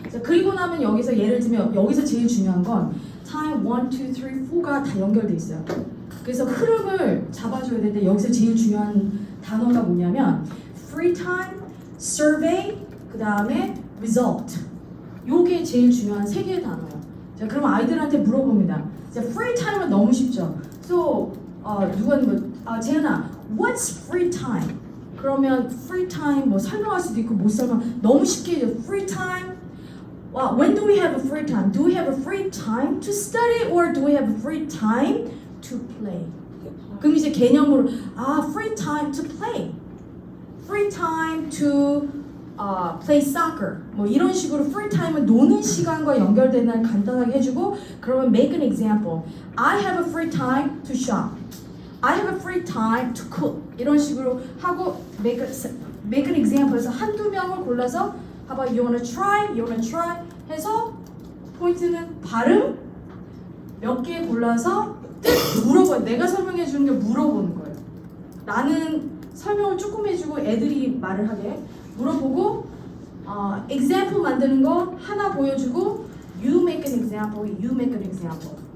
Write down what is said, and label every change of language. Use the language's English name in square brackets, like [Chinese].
[Korean] 자, 그리고 나면 여기서 예를 들면 여기서 제일 중요한 건 time 1, 2, 3, 4가 다 연결돼 있어요. 그래서 흐름을 잡아줘야 되는데 여기서 제일 중요한 단어가 뭐냐면 free time, survey, 그 다음에 result 요게 제일 중요한 세 개의 단어예요. 자, 그럼 아이들한테 물어봅니다. 자, free time은 너무 쉽죠. [English] So, 재현아, what's free time? [Korean] 그러면 free time 뭐 설명할 수도 있고 못 설명. 너무 쉽게 해줘. Free time. [English] Well, when do we have a free time? Do we have a free time to study or do we have a free time to play? [Korean] 그럼 이제 개념으로 [English] free time to play. Free time to play soccer [Korean] 뭐 이런 식으로 free time은 노는 시간과 연결되는 간단하게 해주고 그러면 [English] make an example. I have a free time to shop. I have a free time to cook. [Korean] 이런 식으로 하고 [English] make an example [Korean] 해서 한두 명을 골라서 [English] How about you wanna try? You wanna try? [Korean] 해서 포인트는 발음 몇 개 골라서 물어봐요. 내가 설명해 주는 게 물어보는 거예요. 나는 설명을 조금 해주고 애들이 말을 하게 물어보고 example 만드는 거 하나 보여주고 [English] you make an example, you make an example.